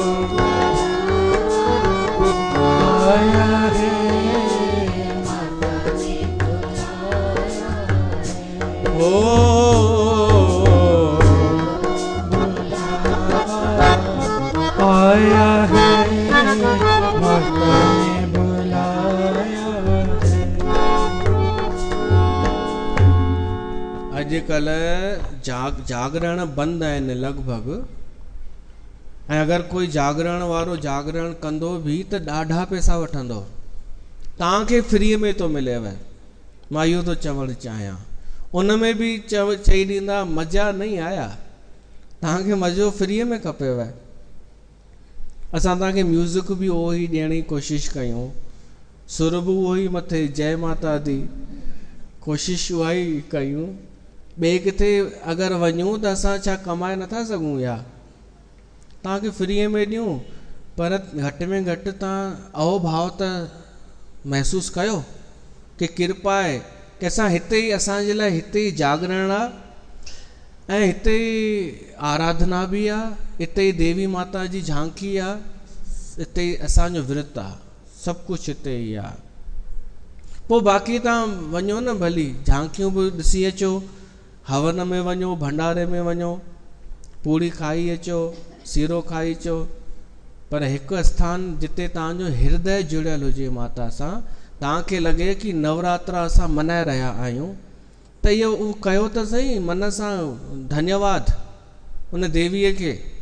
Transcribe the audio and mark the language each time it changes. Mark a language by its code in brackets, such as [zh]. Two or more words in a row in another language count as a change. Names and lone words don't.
[hi] आया है, माता ने बुलाया है। हो आया है, माता ने बुलाया है। [sd] अॼुकल्ह जागरण बंदि आहिनि लगभग। ऐं अगरि कोई जागरण वारो जागरण कंदो बि त ॾाढा पैसा वठंदो, तव्हांखे फ्रीअ में थो मिलेव। मां इहो थो चवणु चाहियां, उन में बि चई ॾींदा [hi] मज़ा नहीं आया, [sd] तव्हांखे मज़ो फ्रीअ में खपेव। असां तव्हांखे म्यूज़िक बि उहो ई ॾियण जी कोशिशि कयूं, सुर बि उहो ई मथे, [pa] जय माता दी, [sd] कोशिशि उहा ई कयूं। ॿिए किथे अगरि वञूं त असां छा कमाए नथा सघूं या तव्हांखे फ्रीअ में ॾियूं, पर घटि में घटि तव्हां अहोभाव त महसूसु कयो कि कृपा आहे कि असां हिते ई, असांजे लाइ हिते ई जागरण आहे ऐं हिते ई आराधना बि आहे, हिते ई देवी माता जी झांकी आहे, हिते ई असांजो विर्त आहे, सभु कुझु हिते ई आहे। पोइ बाक़ी तव्हां वञो न भली, झांकियूं बि ॾिसी अचो, हवन में वञो, भंडारे में वञो, पूड़ी खाई अचो, सीरो खाई अचो, पर हिकु स्थान जिते तव्हांजो हृदय जुड़ियल हुजे माता सां, तव्हांखे लॻे कि नवरात्रा असां मनाए रहिया आहियूं, त इहो उहो कयो त सही मन सां, धन्यवाद उन देवीअ खे।